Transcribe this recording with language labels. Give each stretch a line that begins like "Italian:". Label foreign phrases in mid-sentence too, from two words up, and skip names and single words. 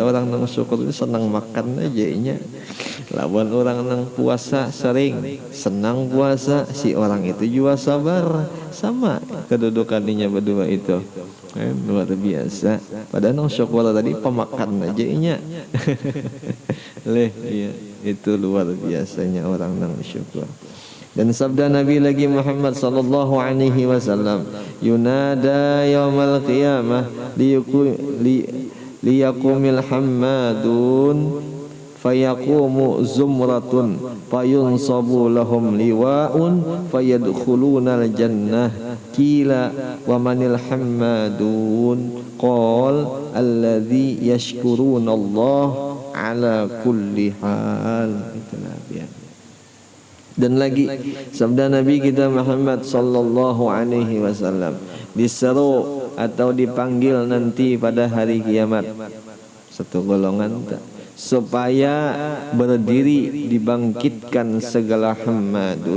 Banjar: Orang nang syukur itu senang makan aja inya, lawan orang nang puasa sering senang puasa, si orang itu jua sabar, sama kedudukannya berdua itu. Luar biasa. Padahal nang syukur tadi pemakan aja inya. Iya, itu luar biasanya orang nang syukur. Dan sabda Nabi lagi
Arabic: Muhammad صلى الله عليه وسلم ينادى يوم القيامة ليقم الحمادون فيقوم زمرة فينصب لهم لواء فيدخلون الجنة قيل ومن الحمادون قال الذين يشكرون الله على كل حال.
Indonesian: Dan lagi sabda Nabi kita Muhammad
Arabic: صلى الله عليه وسلم,
Indonesian: diseru atau dipanggil nanti pada hari kiamat satu golongan supaya berdiri dibangkitkan segala hammadun.